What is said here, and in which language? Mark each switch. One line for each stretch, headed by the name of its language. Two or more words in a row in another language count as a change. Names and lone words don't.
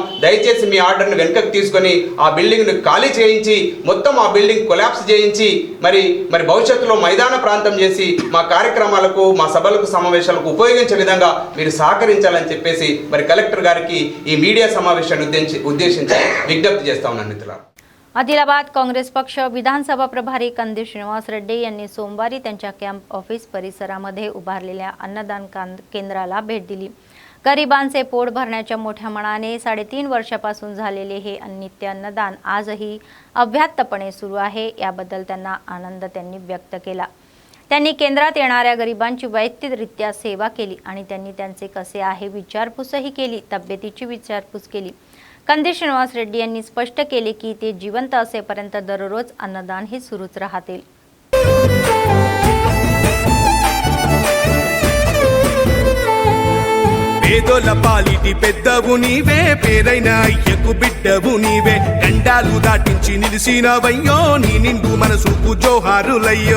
Telugu: దయచేసి మీ ఆర్డర్ని వెనుకకు తీసుకొని ఆ బిల్డింగ్ను ఖాళీ చేయించి మొత్తం ఆ బిల్డింగ్ కొలాప్స్ చేయించి మరి భవిష్యత్తులో మైదాన ప్రాంతం చేసి మా కార్యక్రమాలకు, మా సభలకు, సమావేశాలకు ఉపయోగించే విధంగా మీరు సహకరించాలని చెప్పేసి మరి కలెక్టర్ గారికి ఈ మీడియా సమావేశాన్ని ఉద్దేశించి विज्ञप्ति చేస్తా ఉన్నాను మిత్రులారా.
Marathi: आदिलाबाद काँग्रेस पक्ष विधानसभा प्रभारी कंदी श्रीनिवास रेड्डी यांनी सोमवारी त्यांच्या कॅम्प ऑफिस परिसरामध्ये उभारलेल्या अन्नदान केंद्राला भेट दिली. गरिबांचे पोट भरण्याच्या मोठ्या मनाने 3.5 वर्षापासून झालेले हे नित्य अन्नदान आजही अव्याहतपणे सुरू आहे. याबद्दल त्यांना आनंद त्यांनी व्यक्त केला. त्यांनी केंद्रात येणाऱ्या गरिबांची वैयक्तिकरित्या सेवा केली आणि त्यांनी त्यांचे कसे आहे विचारपूसही केली, तब्येतीची विचारपूस केली. कंदी श्रीनिवास रेड्डी यांनी स्पष्ट केले की ते जिवंत असेपर्यंत दररोज अन्नदान हे सुरूच राहतील.
Telugu: పేదోల పాలిటి పెద్దవు నీవే, పేరైన అయ్యకు బిడ్డవు నీవే, గండాలు దాటించి నిలిసినవయ్యో, నీ నిండు మనసుకు జోహారులయ్యో.